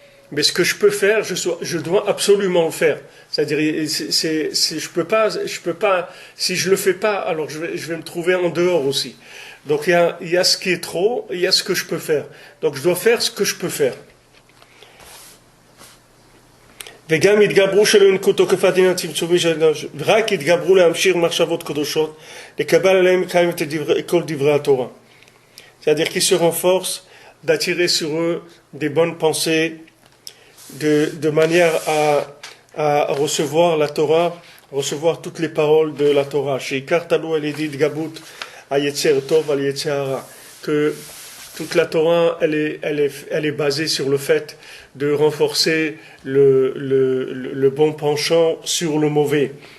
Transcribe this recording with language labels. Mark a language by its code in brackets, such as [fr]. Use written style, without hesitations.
[fr] Mais ce que je peux faire, je dois absolument le faire. C'est-à-dire, je peux pas, si je le fais pas, alors je vais me trouver en dehors aussi. Donc il y a ce qui est trop, il y a ce que je peux faire. Donc je dois faire ce que je peux faire. [he] וגם יתגברו שלא ינקוטו כפדין הצמצומי רק יתגברו להמשיך מחשבות קדושות לקבל עליהם קיים את כל דברי התורה. [fr] C'est-à-dire qu'ils se renforcent d'attirer sur eux des bonnes pensées de manière à recevoir la Torah, recevoir toutes les paroles de la Torah. Chez Kartalou elle dit Gabut à [he] Yetzer Tov al Yetzer Hara, [fr] que toute la Torah elle est basée sur le fait de renforcer le bon penchant sur le mauvais.